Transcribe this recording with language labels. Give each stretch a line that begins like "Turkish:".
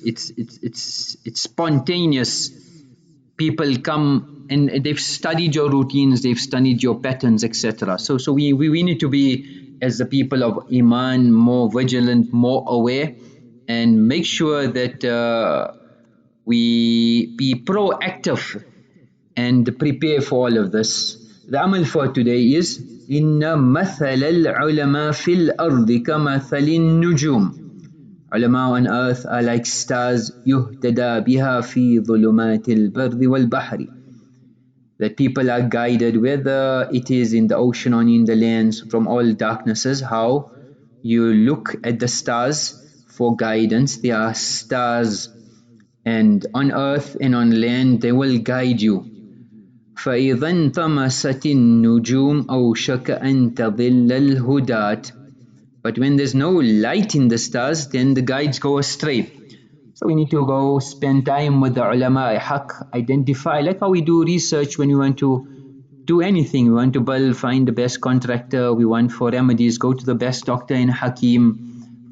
English: It's spontaneous. People come and they've studied your routines, they've studied your patterns, etc. So we need to be, as the people of Iman, more vigilant, more aware, and make sure that we be proactive and prepare for all of this. The amal for today is
Arabic: إن مثل العلماء في الأرض كمثل النجوم.
English: Ulama on earth are like stars
Arabic: يهتدى بها في ظلمات البر والبحر.
English: That people are guided, whether it is in the ocean or in the lands, from all darknesses. How you look at the stars for guidance. They are stars, and on earth and on land they will guide you.
Arabic: فإذا انطمست النجوم أوشك أن تضل الهداة.
English: But when there's no light in the stars, then the guides go astray. So we need to go spend time with the ulama haq, identify, like how we do research when we want to do anything. We want to build, find the best contractor. We want for remedies, go to the best doctor in Hakim.